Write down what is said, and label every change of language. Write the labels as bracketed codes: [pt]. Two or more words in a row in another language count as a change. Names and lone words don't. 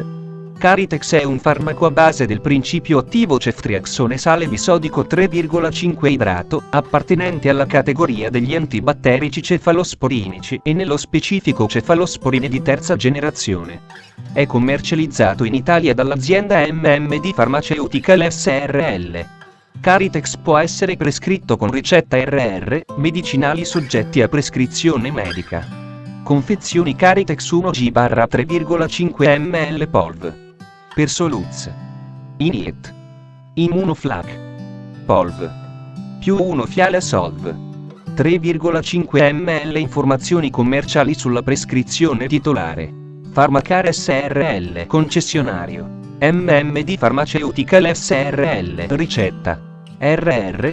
[it] Caritex è un farmaco a base del principio attivo ceftriaxone sale bisodico 3,5 idrato, appartenente alla categoria degli antibatterici cefalosporinici e nello specifico cefalosporine di terza generazione. È commercializzato in Italia dall'azienda MMD Pharmaceutical SRL. Caritex può essere prescritto con ricetta RR, medicinali soggetti a prescrizione medica. Confezioni Caritex 1G/3,5 ml Polv. Persoluz. Iniet. Immunoflag. Polv. Più 1 Fiala Solv. 3,5 ml. Informazioni commerciali sulla prescrizione titolare. Pharmacare SRL. Concessionario. MMD Pharmaceutical SRL. Ricetta. RR.